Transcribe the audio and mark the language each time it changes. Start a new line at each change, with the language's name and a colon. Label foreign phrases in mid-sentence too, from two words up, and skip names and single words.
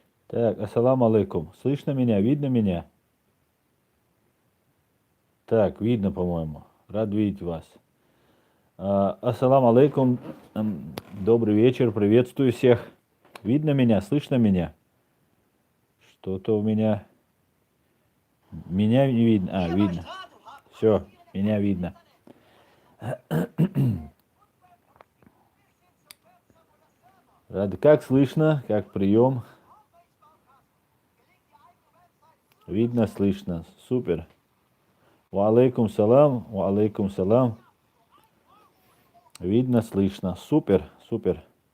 Russian: Так,
Arabic: السلام عليكم.
Russian: Слышно меня? Видно меня? Так, видно, по-моему. Рад видеть вас.
Arabic: السلام عليكم.
Russian: Добрый вечер. Приветствую всех. Видно меня? Слышно меня? Что-то у меня... Меня не видно. Видно. Все, меня видно. Рад. Как слышно? Как прием? Видно, слышно. Супер.
Arabic: وعليكم السلام. وعليكم السلام.
Russian: Видно, слышно. Супер, супер.